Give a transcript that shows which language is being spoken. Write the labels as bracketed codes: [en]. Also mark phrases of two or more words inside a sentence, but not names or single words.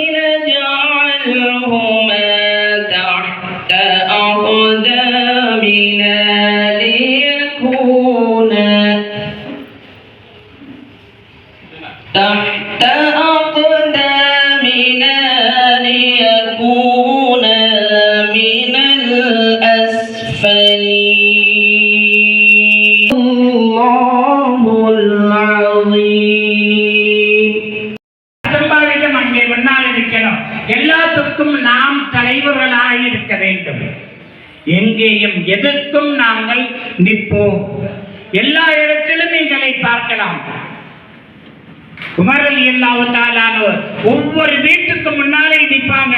[ar] نجعلهما تحت أقدامنا ليكونا من الأسفلين. الله العظيم. [ta] சம்பாதிக்கம் அங்கே முன்னால் இருக்கணும். எல்லாத்துக்கும் நாம் தலைவர்களாக இருக்க வேண்டும். எங்கேயும் எதற்கும் நாங்கள் நிற்போம். எல்லா இடத்திலும் எங்களை பார்க்கலாம். உமர் [ar] رضي الله تعالى [ta] ஒவ்வொரு வீட்டுக்கு முன்னாலே நிற்பாங்க.